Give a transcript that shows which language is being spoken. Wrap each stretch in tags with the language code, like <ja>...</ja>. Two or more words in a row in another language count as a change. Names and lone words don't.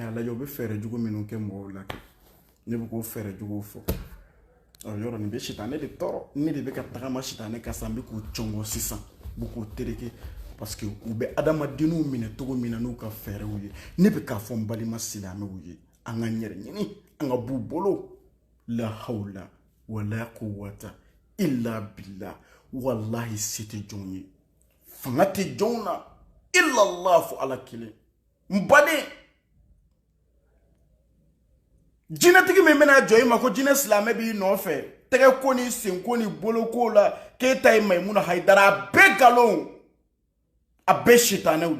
<bm>a lajɛ u bɛ fɛɛrɛ jugu minnu kɛ mɔgɔw la kɛ ne bɛ k'o fɛɛrɛ juguw fɔ yɔrɔ nin bɛ sitanɛ de tɔɔrɔ ne de bɛ ka tagama sitanɛ kan sa n bɛ k'u cɔngɔ sisan n bɛ k'u tereke</bm> <fr>parce que</fr> <bm>u bɛ adamadenw minɛ cogo min na n'u ka fɛɛrɛw ye ne bɛ k'a fɔ n balima silamɛw ye an ka ɲɛrɛ ɲini an ka b'u bolo</bm> <ar>لا حول ولا قوة إلا بالله والله</ar> <bm>se tɛ jɔn ye fanga tɛ jɔn na illallah fo ala kelen n baden jinɛtigi min bɛna jɔ i ma ko jinɛ silamɛ b'i nɔfɛ tɛgɛ ko ni sen ko ni bolo ko la k'e ta ye Maimuna Hayidara a bɛɛ nkalon a bɛɛ sitanɛw de</bm>